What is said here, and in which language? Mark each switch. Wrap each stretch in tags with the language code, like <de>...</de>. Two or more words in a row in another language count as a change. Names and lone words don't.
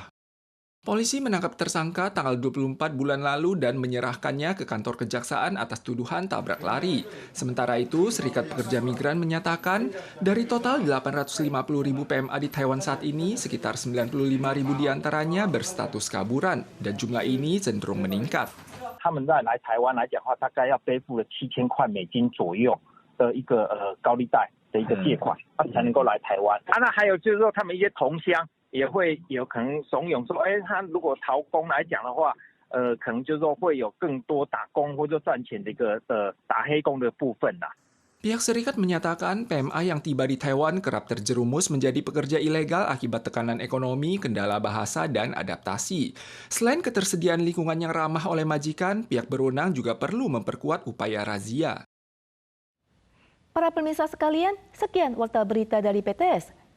<id>Polisi menangkap tersangka tanggal 24 bulan lalu dan menyerahkannya ke kantor kejaksaan atas tuduhan tabrak lari. Sementara itu, Serikat Pekerja Migran menyatakan dari total 850.000 PMA di Taiwan saat ini, sekitar 95.000 diantaranya berstatus kaburan dan jumlah ini cenderung meningkat.</id> <zh>他们在来台湾来讲的话，大概要背负了7000块美金左右的一个高利贷的一个借款，才能够来台湾。那还有就是说，他们一些同乡。也会有可能怂恿说，他如果逃工来讲的话，可能就是说会有更多打工或者赚钱的一个打黑工的部分啦。</zh> <id>Pihak serikat menyatakan PMA yang tiba di Taiwan kerap terjerumus menjadi pekerja ilegal akibat tekanan ekonomi, kendala bahasa, dan adaptasi. Selain ketersediaan lingkungan yang ramah oleh majikan, pihak berwenang juga perlu memperkuat upaya razia. Para pemirsa sekalian, sekian warta berita dari PTS.</id>